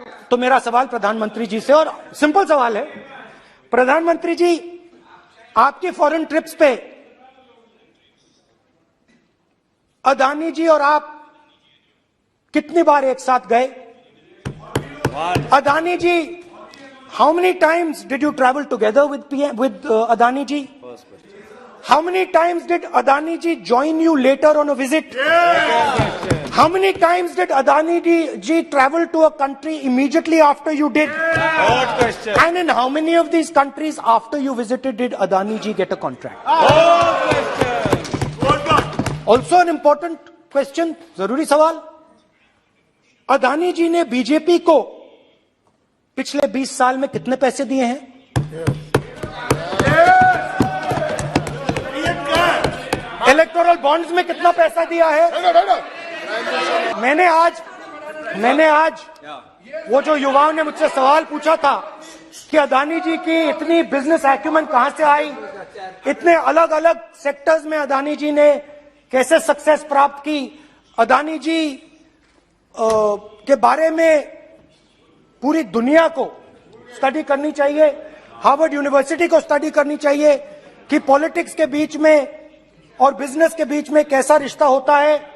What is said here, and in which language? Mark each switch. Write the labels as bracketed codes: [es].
[hi] तो मेरा सवाल प्रधानमंत्री जी से, और सिंपल सवाल है, प्रधानमंत्री जी आपकी फॉरेन ट्रिप्स पे अदानी जी और आप कितनी बार एक साथ गए? [en] Adani ji, how many times did you travel together with Adani ji? How many times did Adani ji join you later on a visit? How many times did Adani ji travel to a country immediately after you did? Good question. And in how many of these countries after you visited did Adani ji get a contract? Good question. Also an important question, [hi] जरूरी सवाल। अदानी जी ने BJP को पिछले 20 साल में कितने पैसे दिए हैं? इलेक्टोरल बॉन्ड्स में कितना पैसा दिया है? मैंने आज वो जो युवाओं ने मुझसे सवाल पूछा था कि अदानी जी की इतनी बिजनेस एक्यूमेंट कहां से आई, इतने अलग अलग सेक्टर्स में अदानी जी ने कैसे सक्सेस प्राप्त की, अदानी जी के बारे में पूरी दुनिया को स्टडी करनी चाहिए, हार्वर्ड यूनिवर्सिटी को स्टडी करनी चाहिए कि पॉलिटिक्स के बीच में और बिजनेस के बीच में कैसा रिश्ता होता है।